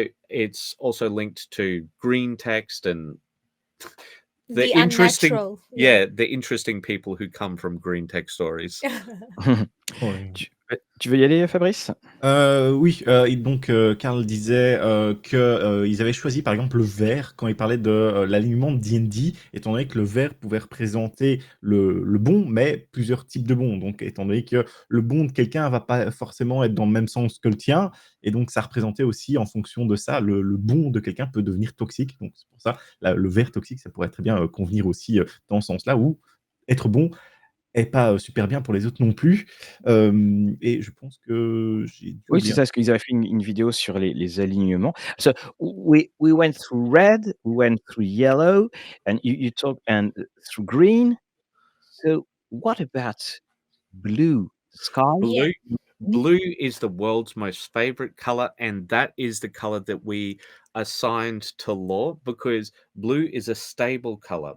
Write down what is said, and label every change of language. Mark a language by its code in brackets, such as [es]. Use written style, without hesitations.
[en] It's also linked to green text and The unnatural. the interesting people who come from green text stories. [fr] Ouais. Tu veux y aller, Fabrice? Oui, et donc Karl disait, ils avaient choisi par exemple le vert quand il parlait de, l'alignement de D&D, étant donné que le vert pouvait représenter le bon, mais plusieurs types de bons. Donc étant donné que le bon de quelqu'un va pas forcément être dans le même sens que le tien, et donc ça représentait aussi en fonction de ça, le bon de quelqu'un peut devenir toxique. Donc c'est pour ça, le vert toxique, ça pourrait très bien, convenir aussi, dans ce sens-là, où être bon est pas, super bien pour les autres non plus. Et je pense que j'ai dû Oui, c'est oublier. ça, parce qu'ils avaient fait une vidéo sur les alignements. [en] So we went through red, we went through yellow, and you talk and through green. So what about blue? Sky? Yeah. Blue, blue is the world's most favorite color, and that is the color that we assigned to law because blue is a stable color.